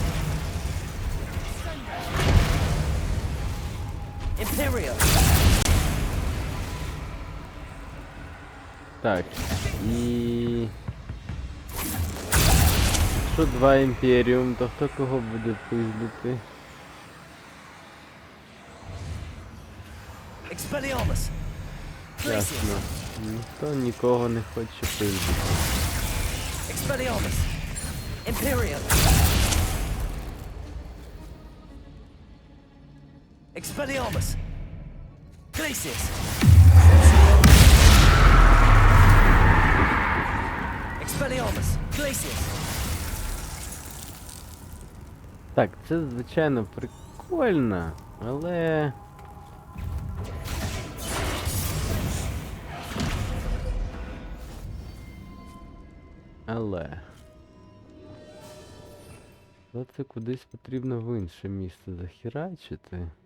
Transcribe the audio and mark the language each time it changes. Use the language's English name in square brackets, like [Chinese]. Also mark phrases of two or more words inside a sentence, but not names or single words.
[Ukrainian] Imperial. Так, і... Якщо два імперіум, то хто кого буде пиздити? Expelliarmus. Ясно. Ніхто нікого не хоче пиздити. Expelliarmus. Imperial. Expelliarmus. Glacius. Expelliarmus. Glacius. Так, це звичайно прикольно, але... Але це кудись потрібно в інше місце захерачити.